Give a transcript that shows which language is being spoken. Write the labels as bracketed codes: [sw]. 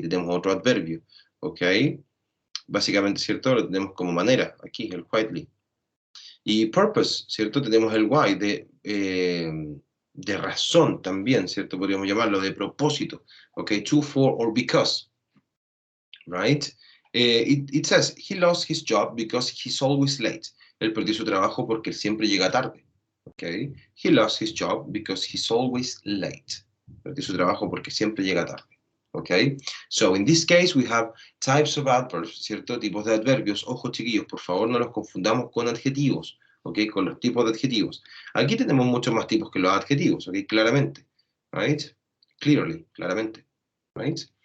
[es] Aquí tenemos otro adverbio, ¿ok? Básicamente, ¿cierto? Lo tenemos como manera, aquí, el quietly. Y purpose, ¿cierto? Tenemos el why, de razón también, ¿cierto? Podríamos llamarlo de propósito, ¿ok? [en] To, for, or because, right? It says, he lost his job because he's always late. [es] Él perdió su trabajo porque él siempre llega tarde, ¿ok? [en] He lost his job because he's always late. [es] Perdió su trabajo porque siempre llega tarde. [en] Okay, so in this case we have types of adverbs, [es] ¿cierto? Tipos de adverbios. Ojo, chiquillos, por favor no los confundamos con adjetivos, ¿ok? Con los tipos de adjetivos. Aquí tenemos muchos más tipos que los adjetivos, ¿ok? Claramente, right? Clearly, claramente, right?